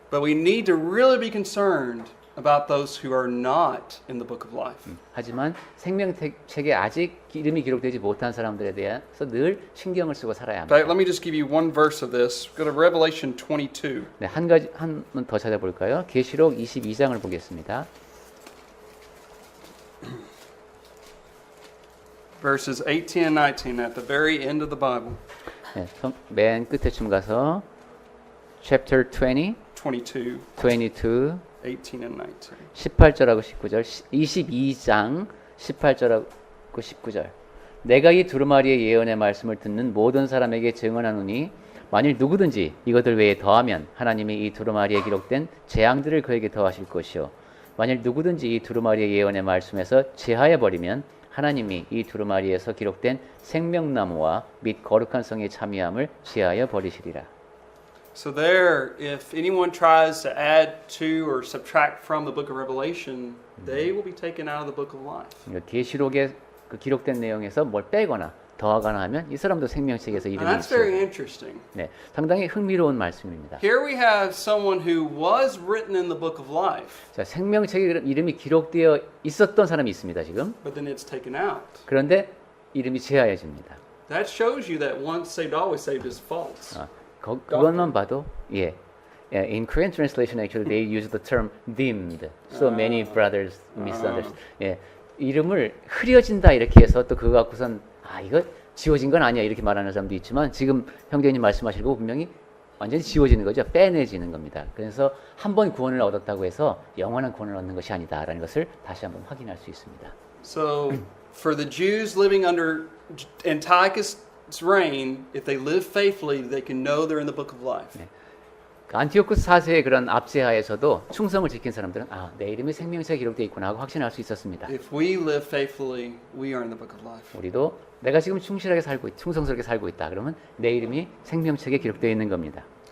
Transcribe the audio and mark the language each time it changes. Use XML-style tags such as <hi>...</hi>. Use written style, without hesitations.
<en>But we need to really be concerned about those who are not in the book of life.</en> <ko>하지만 생명책에 아직 이름이 기록되지 못한 사람들에 대해서 늘 신경을 쓰고 살아야</ko> <en>In fact,</en> <ko>합니다.</ko> <en>let me just give you one verse of this. Go to Revelation 22.</en> <ko>네, 한 가지 한 번 더 찾아볼까요? 계시록 22장을 보겠습니다.</ko> <en>Verses 18 and 19 at the very end of the Bible.</en> <ko>네, 맨 끝에쯤 가서</ko> <en>chapter 20, 22, 22, 18 and 19.</en> <ko>18절하고 19절, 22장 18절하고 19절. 내가 이 두루마리의 예언의 말씀을 듣는 모든 사람에게 증언하노니 만일 누구든지 이것들 외에 더하면 하나님이 이 두루마리에 기록된 재앙들을 그에게 더하실 것이요 만일 누구든지 이 두루마리의 예언의 말씀에서 제하여 버리면 하나님이 이 두루마리에서 기록된 생명나무와 및 거룩한 성의 참여함을 제하여 버리시리라.</ko> <en>So there, if anyone tries to add to or subtract from the book of Revelation, they will be taken out of the book of life.</en> <ko>계시록에 그 기록된 내용에서 뭘 빼거나 더하거나 하면 이 사람도 생명책에서</ko> <en>And</en> <ko>이름이</ko> <en>that's very</en> <ko>있어요.</ko> <en>interesting.</en> <ko>네, 상당히 흥미로운 말씀입니다.</ko> <en>Here we have someone who was written in the book of life,</en> <ko>자, 생명책에 이름이 기록되어 있었던 사람이 있습니다, 지금.</ko> <en>but then it's taken out.</en> <ko>그런데 이름이 제하여집니다.</ko> <en>That shows you that once saved, always saved is false.</en> <ko>그것만 봐도 예.</ko> <en>In Korean translation, actually, they use the term dimmed. So many brothers misunderstood.</en> <ko>예, 이름을 흐려진다 이렇게 해서 또 그거 갖고선 이거 지워진 건 아니야 이렇게 말하는 사람도 있지만 지금 형제님 말씀하시고 분명히 완전히 지워지는 거죠. 빼내지는 겁니다. 그래서 한 번 구원을 얻었다고 해서 영원한 구원을 얻는 것이 아니다라는 것을 다시 한번 확인할 수 있습니다.</ko> <en>So, for the Jews living under Antiochus' reign, if they live faithfully, they can know they're in the book of life.</en> <ko>안티오쿠스 4세의 그런 압제하에서도 충성을 지킨 사람들은 내 이름이 생명책에 기록되어 있구나 하고 확신할 수 있었습니다.</ko> <en>If we live faithfully, we are in the book of life.</en> <ko>우리도 내가 지금 충실하게 살고 충성스럽게 살고 있다. 그러면 내 이름이 생명책에 기록되어 있는 겁니다.</ko>